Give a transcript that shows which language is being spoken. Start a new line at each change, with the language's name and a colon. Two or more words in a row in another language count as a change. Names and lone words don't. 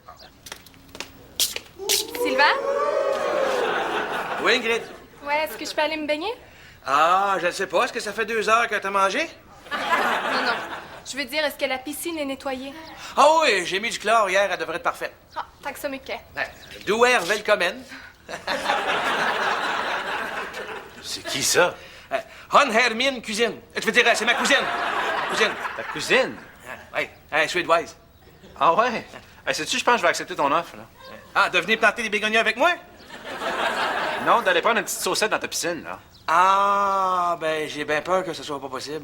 French: Sylvain? Oui, Ingrid? Ouais, est-ce que je peux aller me baigner? Ah, je ne sais pas. Est-ce que ça fait 2 heures que t'as mangé? Non, non. Je veux dire, est-ce que la piscine est nettoyée? Ah oui, j'ai mis du chlore hier, elle devrait être parfaite.
Swedish: Ah, tack så mycket. Du är välkommen.
French: C'est qui ça?
Swedish: Hon är min cuisine.
French: Tu veux dire, c'est ma cousine. Ma cousine. Ta cousine? Oui, suédoise. Ah ouais? Hey, sais-tu, je pense que je vais accepter ton offre. Là. Ah, de venir planter des bégonias avec moi? Non, d'aller prendre une petite saucette dans ta piscine. Là. Ah, ben, j'ai bien peur que ce soit pas possible.